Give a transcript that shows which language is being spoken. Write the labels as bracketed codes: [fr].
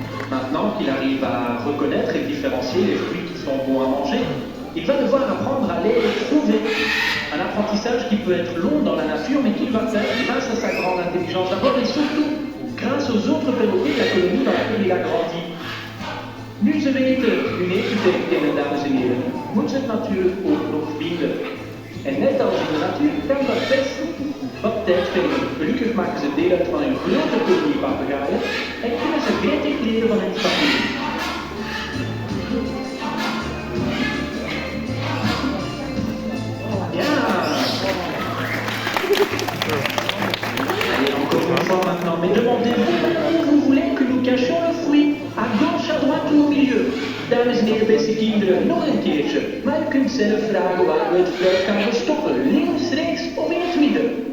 [fr] Maintenant qu'il arrive à reconnaître et différencier les fruits qui sont bons à manger, il va devoir apprendre à les trouver. Un apprentissage qui peut être long dans la nature, mais qu'il va faire grâce à sa grande intelligence d'abord et surtout grâce aux autres perroquets de la colonie dans laquelle il a grandi. [nl] Nu ze weten hun eten te herkennen, dames en heren, moet ze het natuurlijk ook nog vinden. En net als in de natuur kan dat best wat tijd vergen. Gelukkig maken ze deel uit van een grote kolonie papegaaien en kunnen ze gretig leren van hun familie. Ja! [fr] Allez, encore une fois maintenant, mais demandez-vous où vous voulez que nous cachions le fruit. À gauche, à droite ou au milieu. [nl] Dames en heren, beste kinderen, nog een keertje. Maar u kunt zelf vragen waar we het fruit gaan verstoppen. Links, rechts of in het midden.